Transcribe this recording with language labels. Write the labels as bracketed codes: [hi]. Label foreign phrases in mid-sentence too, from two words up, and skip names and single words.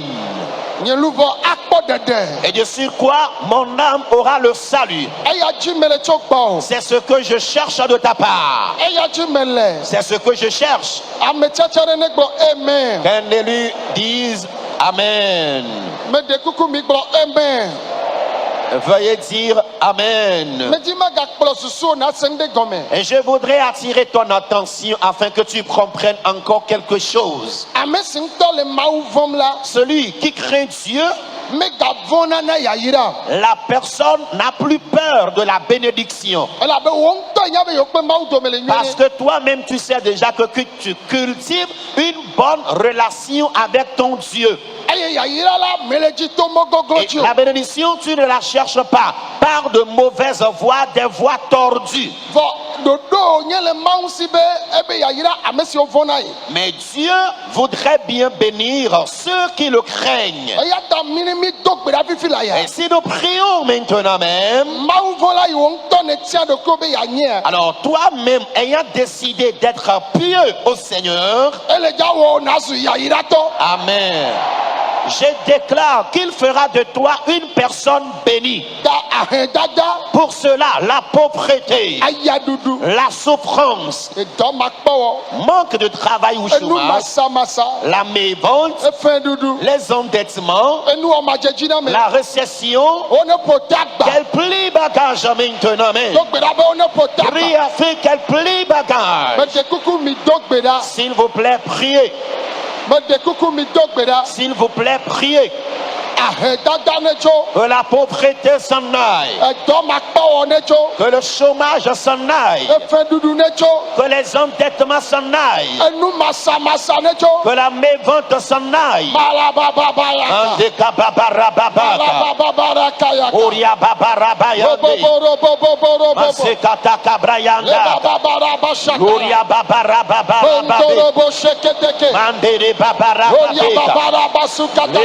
[ee] nye luʋɔ akpɔ ɖeɖe [fr] Et de sur quoi mon âme aura le salut. [ee] eya dzi mele tso gbɔ o [fr] C'est ce que je cherche de ta part. [ee] eya dzi mele [fr] C'est ce que je cherche. [ee] ame tiatia ɖe ne gblɔ amen [fr] Qu'un élu dise Amen. [ee] mede kuku mi gblɔ amen [fr] Veuillez dire Amen. [ee] medi magakplɔ susuwo nase ŋu ɖe gɔme [fr] Et je voudrais attirer ton attention afin que tu comprennes encore quelque chose. [ee] ame si ŋutɔ le mawu vɔm la [fr] Celui qui craint Dieu [ee] megavɔna na yayira [fr] La personne n'a plus peur de la bénédiction. [ee] elabe wo ŋutɔ nya be yewo kpe mawu dome le [fr] Parce [ee] nyuie [fr] que toi-même, tu sais déjà que tu cultives une bonne relation avec ton Dieu. [ee] eye yayira la mele dzi to mɔgɔgɔ [fr] Et [ee] dzi o [fr] la bénédiction, tu ne la cherches pas par de mauvaises voies, des voies tordues. [ee] vɔ ɖoɖo nye le mawu si be ebe yayira ame siwo vɔna ye [fr] Mais Dieu voudrait bien bénir ceux qui le craignent. [ee] eya ta mi ni mi do gbe ɖa fifi la ya [fr] Et si nous prions maintenant même, [ee] mawu vɔla yi wo ŋutɔ ne tia ɖokui be yanyia [fr] alors toi-même ayant décidé d'être pieux au Seigneur, [ee] ele dza wɔ nazu yayiratɔ [fr] Amen. Je déclare qu'il fera de toi une personne bénie. [ee] ta ahɛdada [fr] Pour cela, la pauvreté, [ee] ayaɖuɖu [fr] la souffrance, [ee] edɔmakpɔwɔ [fr] manque de travail ou [ee] enu [fr] chômage, [ee] masamasa [fr] la mévente, [ee] efɛɖuɖu [fr] les endettements, [ee] enuwɔmadzedzi na me [fr] la récession, [ee] wone ƒo ta gba [fr] qu'elle plie bagage maintenant. Amen. [ee] do gbe ɖa be wone ƒo ta [fr] Prie [ee] gba [fr] afin qu'elle plie bagage. [ee] mede kuku mi do gbe ɖa [fr] S'il vous plaît, priez. [ee] mede kuku mi do gbe ɖa [fr] S'il vous plaît, priez. [ee] ahɛdada ne tso [fr] Que la pauvreté s'en aille. [ee] edɔmakpɔwɔ ne tso [fr] Que le chômage s'en aille. [ee] efɛɖuɖu ne tso [fr] Que les endettements s'en aillent. [ee] enu masamasa ne tso [fr] Que la mévente s'en aille. balabababayaka Andekababarababaka. balabababarakayaka Oriababarabayande. boboboroboboborobobo Masekatakabrayanda. lebababarabashaka Oriababarababababe. bondorobo sheketeke Mandere babarababeka. oriababarabasukatakaba